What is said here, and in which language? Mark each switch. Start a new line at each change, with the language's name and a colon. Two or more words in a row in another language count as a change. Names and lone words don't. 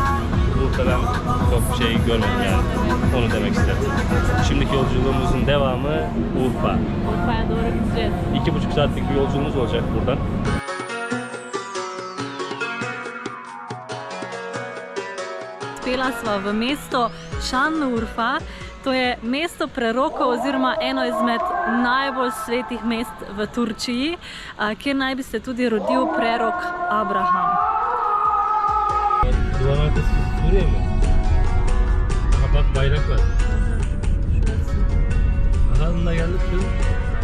Turkish: Burada ben çok şey görmedim yani. Onu demek istedim. Şimdiki yolculuğumuzun devamı Urfa. Urfa'ya doğru gideceğiz. 2,5 saatlik bir yolculuğumuz olacak buradan.
Slovenian: Spela sva v mesto Šandnurfa. To je mesto prerokov oziroma eno izmed najbolj svetih mest v Turčiji, kjer naj bi se tudi rodil prerok Abraham.
Turkish: Duvarın arkası Suriye mi? Aha bak bayrak var. Aha bununla geldik.